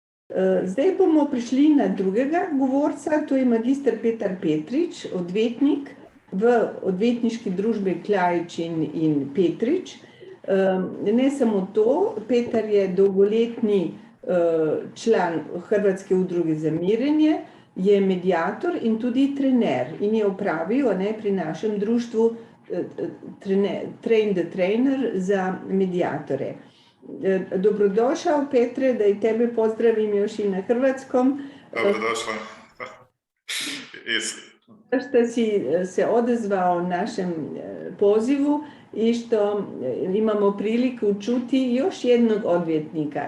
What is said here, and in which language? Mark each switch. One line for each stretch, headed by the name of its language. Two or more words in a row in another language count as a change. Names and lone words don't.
Slovenian: Zdaj bomo prišli na drugega govorca, to je magister Petar Petrič, odvetnik v odvetniški družbi Kljajić in Petrič. Ne samo to, Petar je dolgoletni član Hrvatske udruge za mirenje, je medijator in tudi trener in je opravil pri našem društvu
English: Train the Trainer
Croatian: za medijatore. Dobrodošao, Petre, da i tebe pozdravim još i na hrvatskom. Dobrodošla. Što si se odazvao našem pozivu i što imamo priliku čuti još jednog odvjetnika.